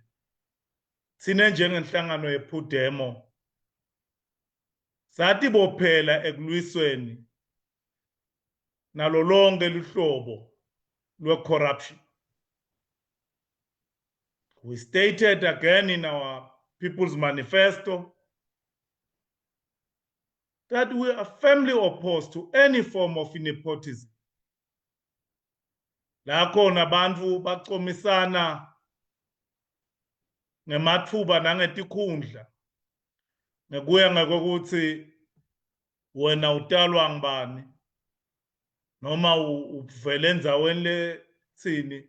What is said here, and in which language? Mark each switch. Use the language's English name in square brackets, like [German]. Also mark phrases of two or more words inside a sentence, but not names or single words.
[Swati] Sine njengenhlangano yePhudemo sathi bophela ekulwisweni nalo lonke luhlobo lwe-corruption. [English] We stated again in our People's Manifesto that we are firmly opposed to any form of nepotism. [Swati] La khona bantfu bacomisana ngematfuba nangetikhundla ngekuya ngekuthi wena utalwa ngibani noma uvele endzaweni letsini.